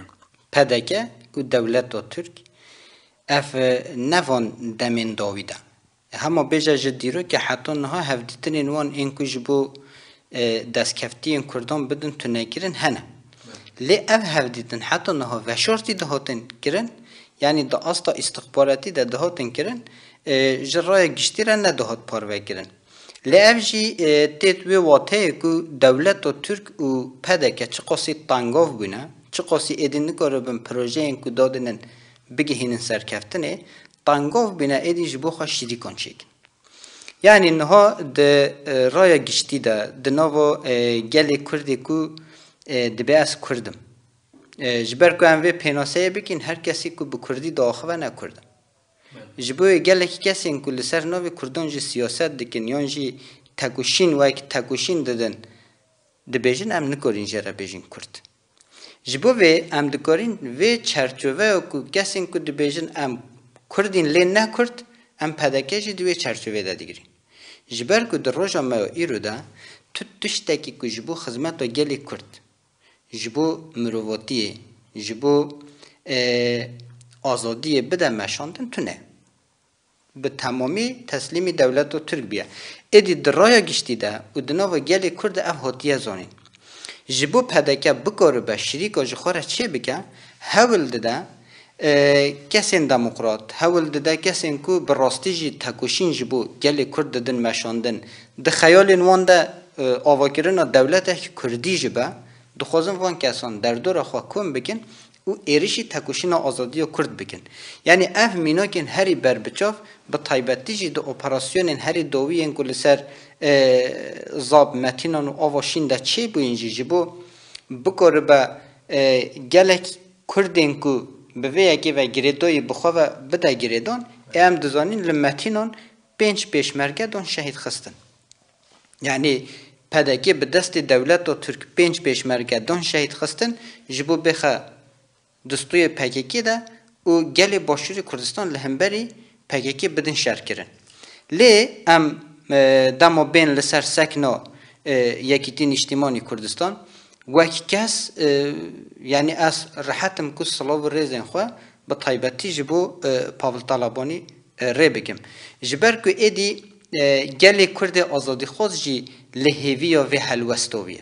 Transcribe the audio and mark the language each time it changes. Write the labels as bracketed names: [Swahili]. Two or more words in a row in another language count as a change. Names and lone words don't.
[Kurdish] پده که و دولت ترک اف نوان دمین داویده همه بیجا جدی که حتی نها هفدیتن وان این کجبو دستکفتی این کردان بدون تنگیرن هنه لی اف هفدیتن حتی نها وشارتی دهاتن کرن یعنی دا استا استخباراتی دا دهاتن کرن جرای گشتی را ندهات پارو کرن لی اف جی تیت وی واته که دولت و ترک و پده که چه قاسی تنگاف بینه چه قاسی ایدین نکاره بین پروژه این که دادنن بگه هینن سرکفتنه تنگاف بینه ایدی جبو خواه شریکان چیکن یعنی نها ده رای گشتی ده ناو گلی کردی که دبی از کردم جبر که انوی پیناسه بکن هر کسی که به کردی داخوه نکردم جبوی گلی که کسی این که لسر ناوی کردان جی سیاست دکن یان جی تکوشین و اک تکوشین دادن دبیجن ام نکارین جره بیجن کرد جبو وی ام دکارین وی چرچوه و کسی که دبیجن ام کردین لین نکرد ام پدکشی دوی چرچوه دا دیگرین جبر که در روژا ما ایرو دا تشتکی که جبو خدمت و گلی کرد جبو مرواتیه جبو آزادیه بده مشاندن تو نه به تمامی تسلیم دولت و ترک بیا ایدی در رای گشتی دا و دناو گلی کرد اف هاتیه زانین جبو پدکه بکاره به شریک آجخوره چه بکه هول داده کسین دموکرات هول داده کسین که براستی جی تکوشین جبو گلی کرد دادن مشاندن ده خیال وان ده آواکرین دولت کردی جبه دخوازن وان کسان در دور خواه کن بکن و ایرشی تکوشینا آزادی کرد بکن. یعنی اف مینا کن هری بر بچاف به تایبتی جی دو اپراسیون هری دوی انگل سر زاب متینان و آواشین دا چه بو اینجی جبو بکر با گلک کردین کو به ویگی و گریدوی بخوا بده گریدان ام دزانین لمتینان پنج پیشمرگه دون شهید خستن. یعنی پدکی به دست دولت و ترک پنج پیشمرگه دون شهید خستن جبو بخوا دستوی پککی ده و گل باشور کردستان لهمبری پککی بدن شر کرن. لی ام دما بین لسر سکنا یکیتین اجتماعی کردستان وکی کس یعنی از راحتم که صلاح و ریزن خواه به طایبتی جبو پاول طالبانی ری بگم. جبر که ایدی گل کرد آزادی خود جی لحویا و حلوستویه.